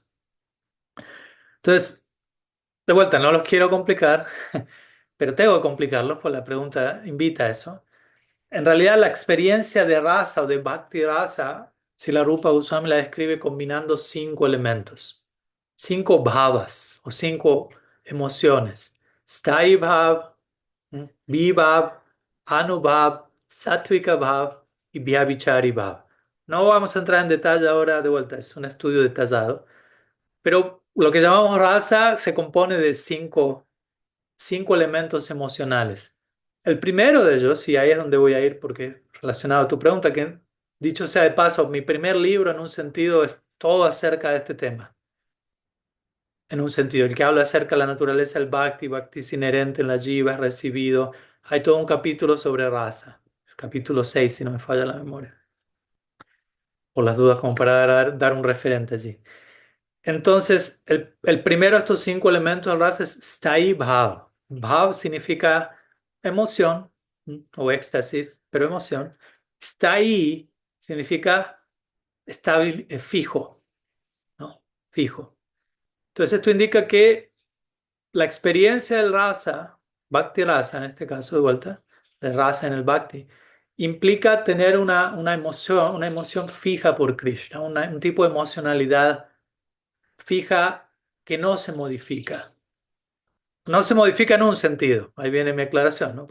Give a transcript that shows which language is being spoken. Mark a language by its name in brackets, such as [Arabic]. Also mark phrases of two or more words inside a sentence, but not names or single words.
[Spanish] Entonces, de vuelta, no los quiero complicar, pero tengo que complicarlos, pues la pregunta invita a eso. En realidad, la experiencia de raza o de [Sanskrit] bhakti rasa [Spanish] Srila Rupa Goswami la describe combinando 5 elementos, 5 bhavas o 5 emociones. [Sanskrit] Sthayi bhav, vibhav, anubhav, sattvika bhav y vyabhichari bhav. [Spanish] No vamos a entrar en detalle ahora de vuelta, es un estudio detallado. Pero lo que llamamos rasa se compone de cinco elementos emocionales. El primero de ellos, y ahí es donde voy a ir porque relacionado a tu pregunta, que dicho sea de paso, mi primer libro en un sentido es todo acerca de este tema. En un sentido, el que habla acerca de la naturaleza del bhakti, bhakti es inherente en la jiva, es recibido. Hay todo un capítulo sobre rasa, es capítulo 6 si no me falla la memoria, por las dudas como para dar un referente allí. Entonces, el primero de estos 5 elementos del rasa es [Sanskrit] sthai bhav. [Spanish] Bhav significa emoción, o éxtasis, pero emoción. Sthai significa estable, fijo, ¿no? Fijo. Entonces, esto indica que la experiencia del rasa, [Sanskrit] bhakti rasa [Spanish] en este caso, de vuelta, de [Sanskrit] rasa en el bhakti, [Spanish] implica tener una emoción fija por Krishna, un tipo de emocionalidad fija que no se modifica. No se modifica en un sentido. Ahí viene mi aclaración, ¿no?